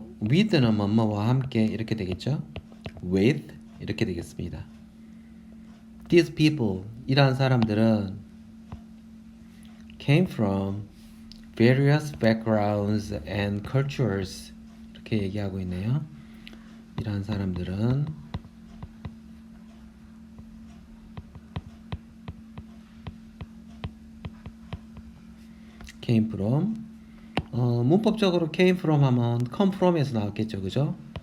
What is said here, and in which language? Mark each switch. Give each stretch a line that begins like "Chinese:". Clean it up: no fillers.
Korean: with는 뭐뭐와 함께 이렇게 되겠죠? with 이렇게 되겠습니다.
English: These people
Korean: 이러한 사람들은
English: came from various backgrounds and cultures
Korean: 이렇게 얘기하고 있네요. 이러한 사람들은
English: came from
Korean: 문법적으로 came from 하면
English: come from
Korean: 에서 나왔겠죠. 그죠?